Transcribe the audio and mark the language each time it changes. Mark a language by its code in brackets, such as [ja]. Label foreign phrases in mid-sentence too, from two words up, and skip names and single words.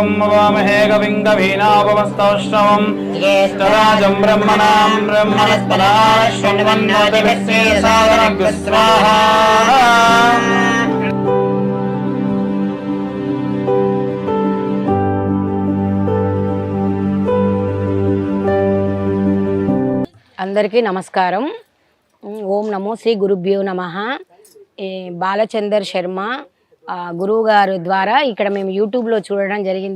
[sa] नमामहे कविं कवीनापमस्तौष्टवम् ज्येष्ठराजं ब्रह्मणां ब्रह्मणस्पदा शृण्वन्नोतिभिः सादरं स्वाहा। [te] అందరికీ నమస్కారం. [sa] ఓం నమో శ్రీ గురుభ్యో నమః. [te] బాలచందర్ శర్మ గురువు గారు ద్వారా ఇక్కడ మేము యూట్యూబ్లో చూడడం జరిగింది.